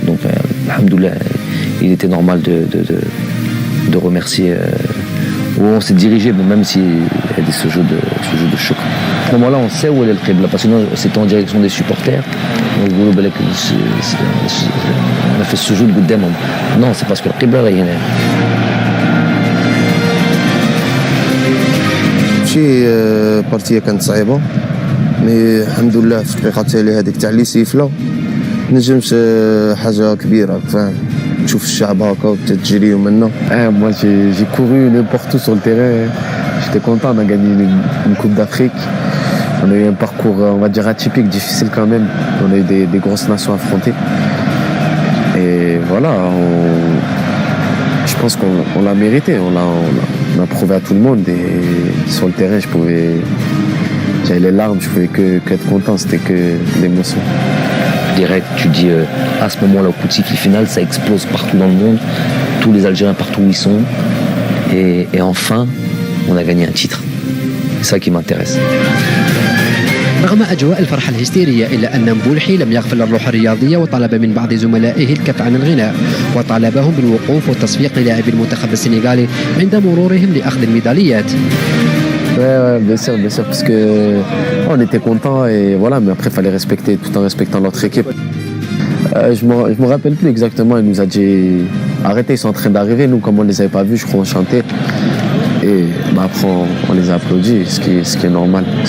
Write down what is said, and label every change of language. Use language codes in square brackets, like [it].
[fr] Donc alhamdoulilah, il était normal de remercier où on s'est dirigé, même s'il y a ce jeu de choc. À ce moment-là, on sait où est le Qibla, parce que sinon c'était en direction des supporters. On a fait ce jeu de Goudem. Non, c'est parce que le Qibla est là. [ar] شي بارتيه كانت صعيبه مي الحمد لله في الدقيقه التاليه هذيك تاع لي سيفله نجمت حاجه كبيره فاهم تشوف الشعب هكا وتجريو منه. [fr] Moi j'ai couru n'importe où sur le terrain. J'étais content, on a gagné une Coupe d'Afrique. On a eu un parcours, on va dire, atypique, difficile quand même. On a eu des grosses nations affrontées. Et voilà, je pense qu'on l'a mérité. On a prouvé à tout le monde. Et sur le terrain, j'avais les larmes, je pouvais qu'être content. C'était que l'émotion. Direct, tu dis à ce moment-là au coup de sifflet final, ça explose partout dans le monde, tous les Algériens partout où ils sont, et enfin on a gagné un titre. C'est ça qui m'intéresse. [ar] رغم أجواء الفرحة الهستيرية إلا أن مبولحي لم يغفل الروح الرياضية وطلب من بعض زملائه الكف عن الغناء وطالبهم بالوقوف والتصفيق للاعبي المنتخب السنغالي عند مرورهم لأخذ الميداليات. [fr] Ouais, bien sûr, parce que on était contents et voilà, mais après il fallait respecter tout en respectant notre équipe. Je me rappelle plus exactement, il nous a dit arrêtez, ils sont en train d'arriver, nous comme on les avait pas vus, je crois on chantait. Et après on les a applaudis, ce qui est normal.